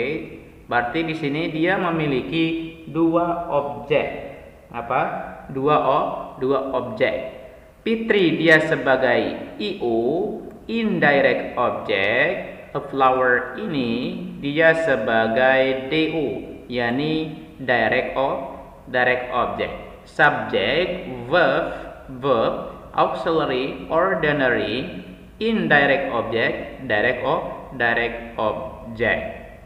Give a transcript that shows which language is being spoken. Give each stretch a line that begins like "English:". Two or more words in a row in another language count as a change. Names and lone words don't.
Indonesian: Berarti di sini dia memiliki dua objek. Apa? Dua objek. Fitri dia sebagai IO
English: indirect object. A flower
Indonesian: ini dia sebagai DO, yakni
English: direct object. Subject, verb, auxiliary, ordinary, indirect object, direct object.